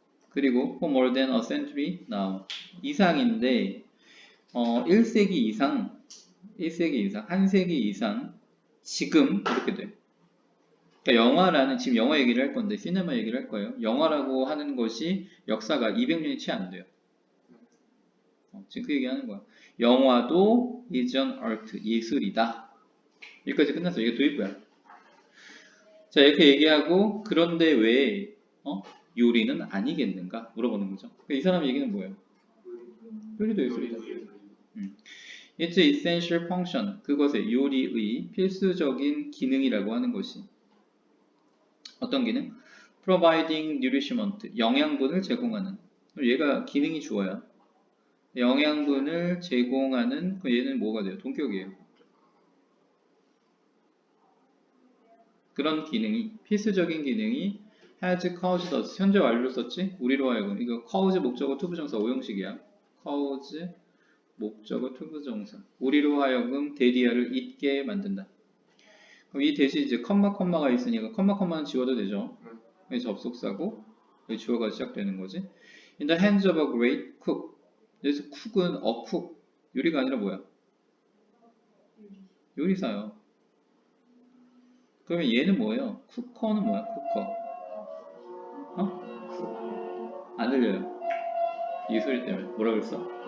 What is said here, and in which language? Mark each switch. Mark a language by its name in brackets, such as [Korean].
[Korean] 그리고 [English] for more than a century now [Korean] 이상인데 1세기 이상, 한 세기 이상 지금 이렇게 돼. 그러니까 영화라는 지금 영화 얘기를 할 건데 시네마 얘기를 할 거예요. 영화라고 하는 것이 역사가 200년이 채 안 돼요. 지금 그 얘기하는 거야. 영화도 [English] is an art, [Korean] 예술이다. 여기까지 끝났어. 이게 도입부야. 자, 이렇게 얘기하고 그런데 왜 요리는 아니겠는가 물어보는 거죠. 그러니까 이 사람 얘기는 뭐예요? 요리도 예술이다. [English] It's essential function. [Korean] 그것의 요리의 필수적인 기능이라고 하는 것이 어떤 기능? [English] Providing nourishment. [Korean] 영양분을 제공하는. 얘가 기능이 주어야. 영양분을 제공하는 얘는 뭐가 돼요? 동격이에요. 그런 기능이 필수적인 기능이 [English] has caused us. [Korean] 현재 완료를 썼지? 우리로 하여금 이거 cause 목적어 투부정사 오형식이야. cause 목적어 투부정사 우리로 하여금 대디아를 잊게 만든다. 그럼 이 대신 이제 컴마가 있으니까 컴마는 지워도 되죠. 여기 접속사고 여기 주어가 시작되는 거지. [English] In the hands of a great cook. [Korean] 여기서 cook은 [English] a cook [Korean] 요리가 아니라 뭐야? 요리사요. 그러면 얘는 뭐예요? 쿠커는 뭐야? 쿠커. 안 들려요. 이 소리 때문에 뭐라 그랬어?